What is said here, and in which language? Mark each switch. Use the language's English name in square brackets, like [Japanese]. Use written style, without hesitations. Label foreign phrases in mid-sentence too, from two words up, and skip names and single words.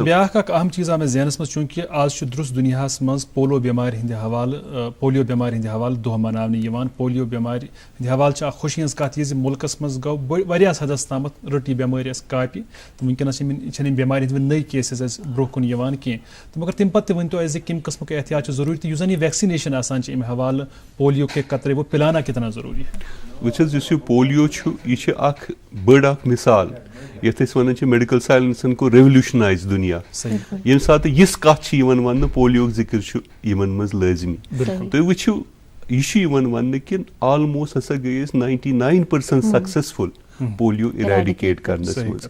[Kashmiri] بیاکھ اکھ اہم چیٖز آو مےٚ ذہنس منٛز چوٗنٛکہِ آز چھُ درُس دُنیاہس منٛز پولو بٮ۪مارِ ہٕنٛدِ حوالہٕ دۄہ مناونہٕ یِوان. پولیو بٮ۪مارِ ہٕنٛدِ حوالہٕ چھِ اکھ خوشی ہٕنٛز کتھ یہِ زِ مُلکس منٛز گوٚو واریاہس حدس تامتھ رٔٹ یہِ بٮ۪مٲرۍ اَسہِ کاپہِ تہٕ وٕنکیٚنس چھنہٕ یِم بٮ۪مارِ ہٕنٛدۍ وۄنۍ نٔے کیسز اَسہِ برونٛہہ کُن یِوان کینٛہہ. تہٕ مگر تمہِ پتہٕ تہِ ؤنۍتو اَسہِ زِ کمہِ قٕسمُک احتیاط چھُ ضروٗری تہٕ یُس زن یہِ ویکسِنیشن آسان چھِ امہِ حوالہٕ [Urdu] پولیو کے قطرے وہ پِلانا کتنا ضروٗری ہے. [Kashmiri] وٕچھ حظ یُس یہِ پولیو چھُ یہِ چھِ اکھ بٔڑ اکھ مِثال یتھ أسۍ وَنان چھِ میڈِکل ساینسن کوٚر ریولوشنایز دُنیا. ییٚمہِ ساتہٕ یِژھ کتھ چھِ یِوان وننہٕ پولیوُک ذِکر چھُ یِمن منٛز لٲزمی. تُہۍ وٕچھِو یہِ چھُ یِوان وننہٕ کہِ آلموسٹ ہسا گٔے أسۍ 99% [English] successful polio eradicate [Kashmiri] کرنس منٛز.